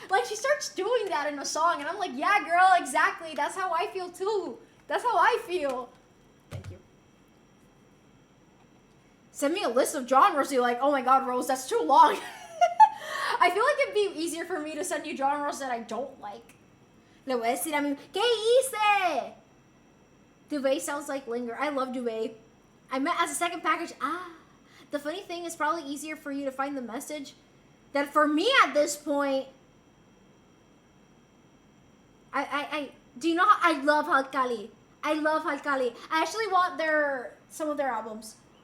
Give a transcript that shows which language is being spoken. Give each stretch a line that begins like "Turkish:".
English: Like she starts doing that in a song and I'm like, yeah, girl, exactly. That's how I feel too. That's how I feel. Thank you. Send me a list of genres. You're like, oh my God, Rose, that's too long. I feel like it'd be easier for me to send you genres that I don't like.
Spanish: Le voy a decir a mí, ¿qué hice?
English: Duvet sounds like Linger. I love Duvet. I meant as a second package. The funny thing is probably easier for you to find the message than for me at this point. Do you know how I love Halkali? I love Halkali. I actually want some of their albums.